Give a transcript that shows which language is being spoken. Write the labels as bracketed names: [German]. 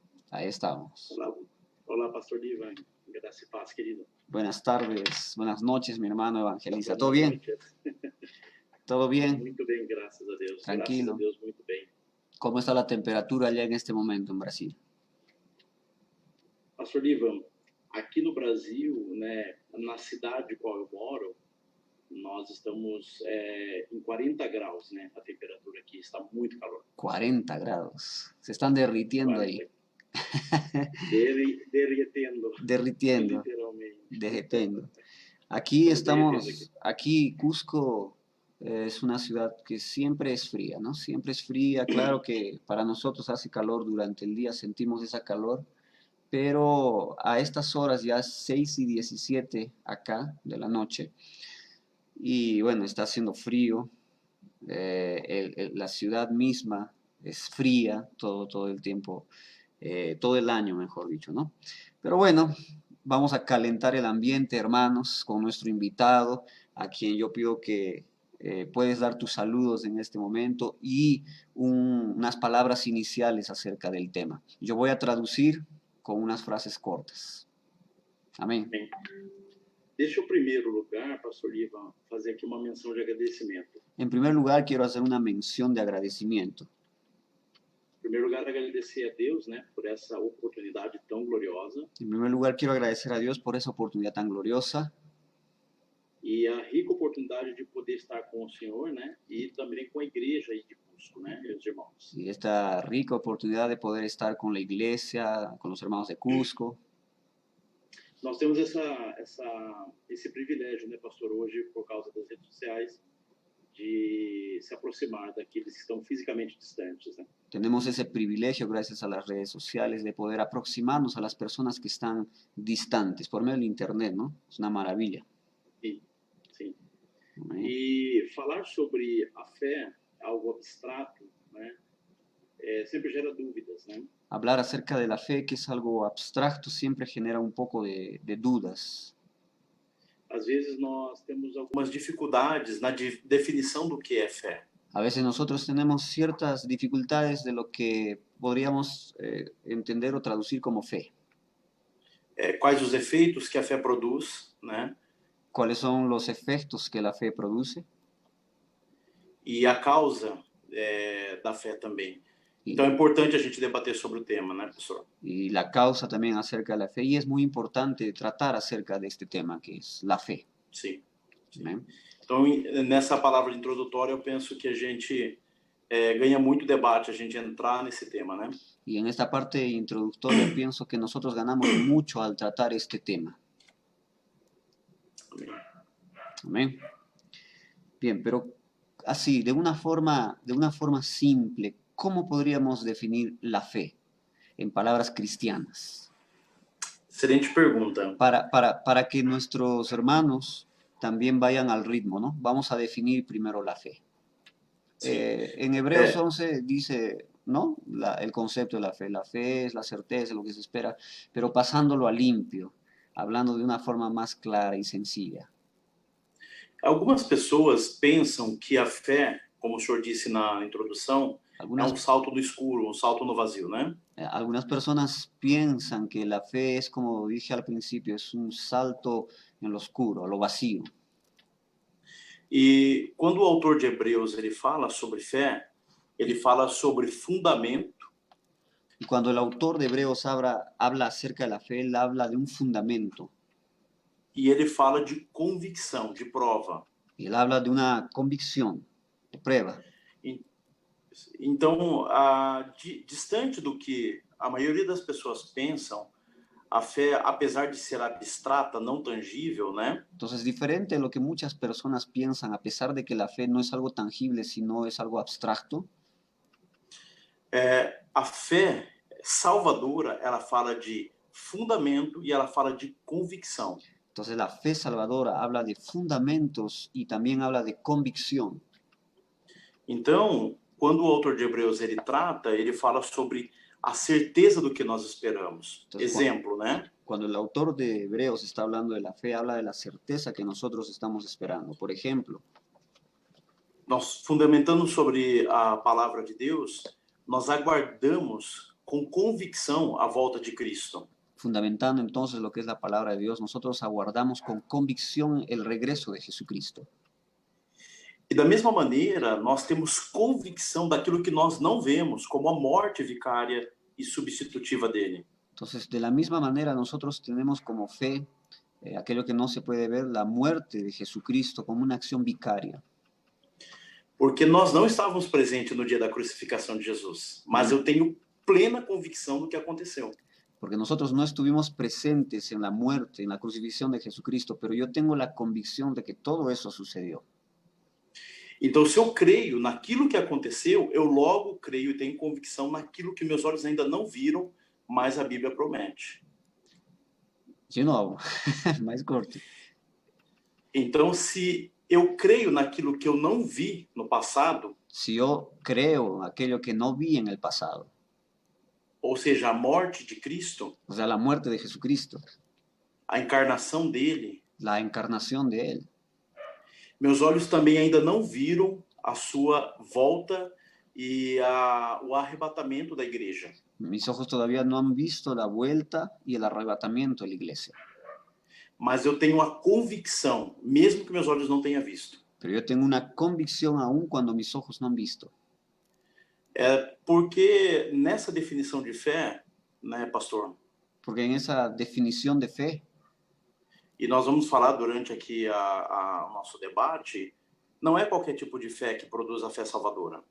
[Spanish] Ahí estamos. [Portuguese] Olá, olá, pastor Ivan. Graça e paz, querido. [Spanish] Buenas tardes, buenas noches, mi hermano evangelista. ¿Todo Buenas bien? noches. ¿Todo bien? [Portuguese] Muito bem, graças a Deus. Graças a [Spanish] Tranquilo. [Portuguese] Deus, muito bem. [Spanish] ¿Cómo está la temperatura allá en este momento en Brasil? [Portuguese] Pastor Ivan, aqui no Brasil, né, na cidade qual eu moro, nós estamos em 40 graus, né? A temperatura aqui está muito calor. [Spanish] 40 grados. Se están derritiendo ahí. [Portuguese] 40. Derretendo, [Spanish] Derritiendo, [Portuguese] literalmente. [Spanish] derretiendo. Aquí estamos, aquí Cusco es una ciudad que siempre es fría, ¿no? Siempre es fría. Claro que para nosotros hace calor durante el día, sentimos esa calor, pero a estas horas ya 6:17 acá de la noche, y bueno, está haciendo frío. La ciudad misma es fría todo el tiempo, todo el año, mejor dicho, ¿no? Pero bueno, vamos a calentar el ambiente, hermanos, con nuestro invitado, a quien yo pido que puedes dar tus saludos en este momento y unas palabras iniciales acerca del tema. Yo voy a traducir con unas frases cortas. Amén. [Portuguese] Bem, deixa eu, em primeiro lugar, pastor Ivan, fazer aqui uma menção de agradecimento. [Spanish] En primer lugar, quiero hacer una mención de agradecimiento. [Portuguese] Em primeiro lugar, agradecer a Deus, né, por essa oportunidade tão gloriosa. [Spanish] En primer lugar, quiero agradecer a Dios por esa oportunidad tan gloriosa [Portuguese] E a rica oportunidade de poder estar com o Senhor, né, e também com a igreja aí de Cusco, né, meus irmãos. [Spanish] y esta rica oportunidad de poder estar con la iglesia, con los hermanos de Cusco. [Portuguese] Nós temos esse privilégio, né, pastor, hoje, por causa das redes sociais, de se aproximar daqueles que estão fisicamente distantes, né? [Spanish] Tenemos ese privilegio, gracias a las redes sociales, de poder aproximarnos a las personas que están distantes por medio del Internet, ¿no? Es una maravilla. [Portuguese] Sim, sim. [Spanish] Amén. [Portuguese] E falar sobre a fé, algo abstrato, né, sempre gera dúvidas, né? [Spanish] Hablar acerca de la fe, que es algo abstracto, siempre genera un poco de dudas. [Portuguese] Às vezes nós temos algumas dificuldades na definição do que é fé. [Spanish] A veces nosotros tenemos ciertas dificultades de lo que podríamos entender o traducir como fe. [Portuguese] Quais os efeitos que a fé produz, né? [Spanish] ¿Cuáles son los efectos que la fe produce? [Portuguese] E a causa da fé também. Então é importante a gente debater sobre o tema, né, professor? [Spanish] Y la causa también acerca de la fe, y es muy importante tratar acerca de este tema, que es la fe. [Portuguese] Sim. Sim. [Spanish] Amén. [Portuguese] Então, nessa palavra introdutória, eu penso que a gente ganha muito debate, a gente entrar nesse tema, né? [Spanish] Y en esta parte introductoria pienso que nosotros ganamos mucho al tratar este tema. [Portuguese] Amém. [Spanish] Amén. Bien, pero así, de una forma simple, ¿cómo podríamos definir la fe en palabras cristianas? [Portuguese] Excelente pergunta. [Spanish] Para que nuestros hermanos también vayan al ritmo, ¿no? Vamos a definir primero la fe. Sí. En Hebreos 11 dice, ¿no? El concepto de la fe. La fe es la certeza, lo que se espera, pero pasándolo a limpio, hablando de una forma más clara y sencilla. [Portuguese] Algumas pessoas pensam que a fé, como o senhor disse na introdução, é um salto no escuro, um salto no vazio, né? [Spanish] Algunas personas piensan que la fe es, como dije al principio, es un salto en lo oscuro, a lo vacío. [Portuguese] E quando o autor de Hebreus ele fala sobre fé, ele fala sobre fundamento. [Spanish] Y cuando el autor de Hebreos habla acerca de la fe, él habla de un fundamento. [Portuguese] E ele fala de convicção, de prova. [Spanish] Y él habla de una convicción, de prueba. [Portuguese] Então, distante do que a maioria das pessoas pensam, a fé, apesar de ser abstrata, não tangível, né? [Spanish] Entonces, diferente de lo que muchas personas piensan, a pesar de que la fe no es algo tangible, sino es algo abstracto. [Portuguese] A fé salvadora, ela fala de fundamento e ela fala de convicção. [Spanish] Entonces, la fe salvadora habla de fundamentos y también habla de convicción. [Portuguese] Então, quando o autor de Hebreus ele trata, ele fala sobre a certeza do que nós esperamos. [Spanish] Entonces, [Portuguese] exemplo, né? [Spanish] Cuando el autor de Hebreos está hablando de la fe, habla de la certeza que nosotros estamos esperando. Por ejemplo, [Portuguese] nós fundamentando sobre a palavra de Deus, nós aguardamos com convicção a volta de Cristo. [Spanish] Fundamentando entonces lo que es la palabra de Dios, nosotros aguardamos con convicción el regreso de Jesucristo. [Portuguese] E da mesma maneira, nós temos convicção daquilo que nós não vemos, como a morte vicária e substitutiva dele. [Spanish] Entonces, de la misma manera, nosotros tenemos como fe aquello que no se puede ver, la muerte de Jesucristo como una acción vicaria. [Portuguese] Porque nós não estávamos presentes no dia da crucificação de Jesus, mas eu tenho plena convicção do que aconteceu. [Spanish] Porque nosotros no estuvimos presentes en la muerte, en la crucifixión de Jesucristo, pero yo tengo la convicción de que todo eso sucedió. [Portuguese] Então, se eu creio naquilo que aconteceu, eu logo creio e tenho convicção naquilo que meus olhos ainda não viram, mas a Bíblia promete. De novo, mais corto. Então, se eu creio naquilo que eu não vi no passado, [Spanish] Si yo creo aquello que no vi en el pasado, [Portuguese] ou seja, a morte de Cristo, [Spanish] o sea, la muerte de Jesucristo, [Portuguese] a encarnação dele, [Spanish] la encarnación de Él, [Portuguese] meus olhos também ainda não viram a sua volta e o arrebatamento da igreja. [Spanish] mis ojos todavía no han visto la vuelta y el arrebatamiento de la iglesia. [Portuguese] Mas eu tenho a convicção, mesmo que meus olhos não tenham visto. [Spanish] Pero yo tengo una convicción aún cuando mis ojos no han visto. [Portuguese] Porque nessa definição de fé, né, pastor? [Spanish] Porque en esa definición de fe, [Portuguese] E nós vamos falar durante aqui o nosso debate, não é qualquer tipo de fé que produz a fé salvadora.